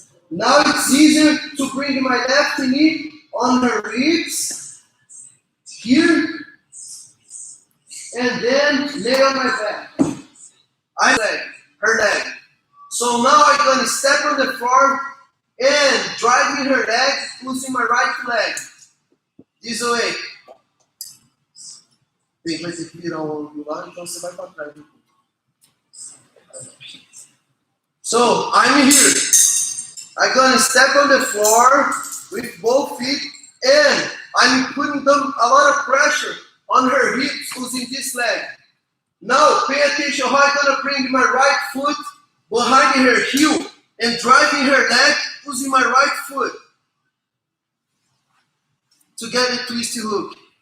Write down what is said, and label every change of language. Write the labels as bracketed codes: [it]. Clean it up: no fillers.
[en] Now it's easier to bring my left knee on her ribs, here, and then lay on my back. Her leg. So now I'm going to step on the floor and driving her leg, using my right leg. This way. [pt] Bem, vai ter que virar o ombro lá, então você vai para trás. [en] So, I'm here. I'm going to step on the floor with both feet and I'm putting them a lot of pressure on her hips using this leg. Now, pay attention how I'm going to bring my right foot behind her heel and driving her leg using my right foot to get a twisty hook.